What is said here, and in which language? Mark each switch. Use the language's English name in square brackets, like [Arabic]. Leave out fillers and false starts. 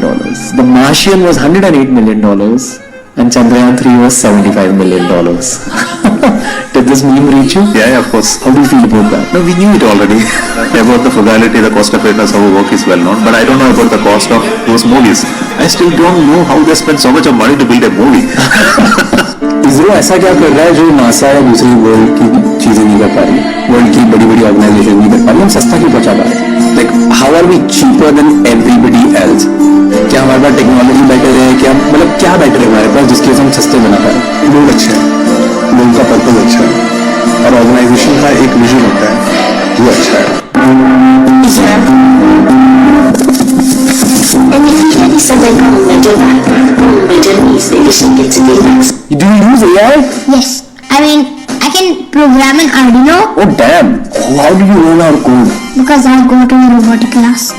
[English] The Martian was $108 million. And Chandrayaan 3 was $75 million. Did this meme reach you? Yeah, of course. How do you feel about that? No, we knew it already. About the frugality, the cost effectiveness of our work is well known. But I don't know about the cost of those movies. I still don't know how they spend so much of money to build a movie. [Hindi] ISRO ऐसा क्या कर रहा है जो NASA या दूसरी world की चीजें नहीं कर पा रही, वर्ल्ड की बड़ी बड़ी ऑर्गेनाइजेशन नहीं कर पा रही, हम सस्ता क्यों पहुंचा पा रहे हैं? [English] Like how are we cheaper than everybody else? [Hindi] क्या हमारे पास टेक्नोलॉजी बेटर है? क्या मतलब क्या बेटर है हमारे पास जिसकी वजह से हम सस्ते बना पा रहे हैं? लोग अच्छे हैं, लोगों का पर्पज अच्छा है और ऑर्गेनाइजेशन का एक विजन होता है वो अच्छा है. [English] And if you had something wrong with that, Do you use AI? yes. I mean, I can program an Arduino Oh damn! How do you learn our code? because I go to a robotic class.